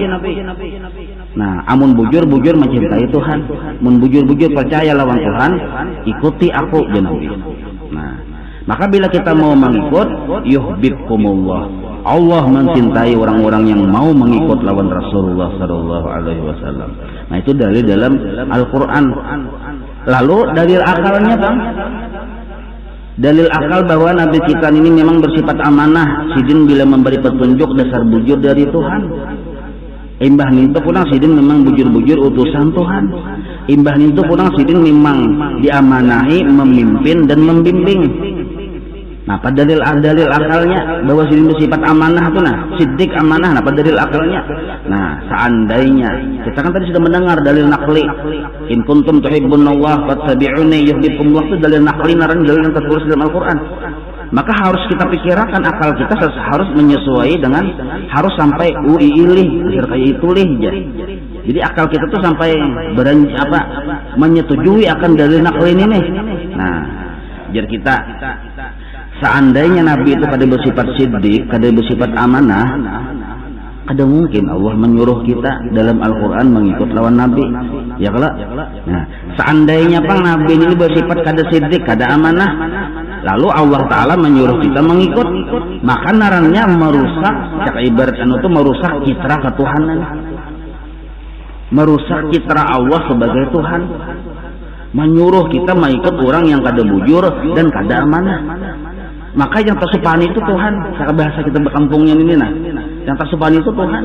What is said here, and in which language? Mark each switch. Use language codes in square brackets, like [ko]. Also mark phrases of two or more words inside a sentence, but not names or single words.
[bjn] Nah, amun bujur-bujur mencintai Tuhan, mun bujur-bujur percaya lawan Tuhan, ikuti aku aja Nabi. [id] Nah, maka bila kita mau mengikut, yuhibbukumullah. Allah mencintai orang-orang yang mau mengikut lawan Rasulullah [ar] sallallahu alaihi wasallam. [id] Nah, itu dalil dalam Al-Qur'an. Lalu dalil akalnya, Bang? Dalil akal bahwa Nabi kita ini memang bersifat amanah. [bjn] Sidin bila memberi petunjuk dasar bujur dari Tuhan. Imbah nintu punang sidin memang bujur-bujur utusan Tuhan. Imbah nintu punang sidin memang diamanahi memimpin dan membimbing. [id] Nah, pada dalil akalnya bahwa sidin bersifat amanah itu nah, siddiq amanah. Nah, pada dalil akalnya. Nah, seandainya kita kan tadi sudah mendengar dalil nakli. [ar] In kuntum tuhibbunallah fattabi'uni yuhibbukumullah, [id] itu dalil nakli, naran dalil yang tertulis dalam Al-Qur'an. Maka harus kita pikirkan, akal kita harus menyesuai dengan, harus sampai uilih, kayak itulih ya. Jadi akal kita tuh sampai menyetujui akan dalil nakli ini nih. Nah, biar kita seandainya Nabi itu kada bersifat siddiq, kada bersifat amanah, kada mungkin Allah menyuruh kita dalam Al-Quran mengikut lawan Nabi, ya kalau. Nah, seandainya pang Nabi ini bersifat kada siddiq, kada amanah, lalu Allah Ta'ala menyuruh kita mengikut, maka narannya merusak, cak ibarat itu merusak citra ketuhanan, merusak citra Allah sebagai Tuhan, menyuruh kita mengikut orang yang kada bujur dan kada amanah. Maka yang tersupan itu Tuhan, cara bahasa kita berkampungnya ini nah, yang tersupan itu Tuhan.